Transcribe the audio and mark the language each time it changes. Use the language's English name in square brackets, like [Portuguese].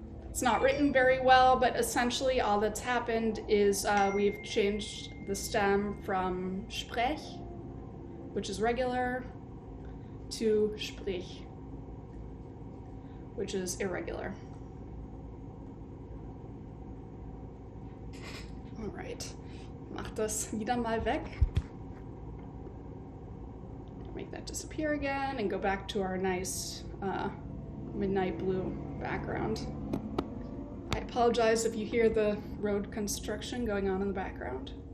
[English] It's not written very well, but essentially all that's happened is we've changed the stem from sprech, which is regular, to sprich, which is irregular. All right, [German] mach das wieder mal weg. [English] Make that disappear again and go back to our nice midnight blue background. I apologize if you hear the road construction going on in the background.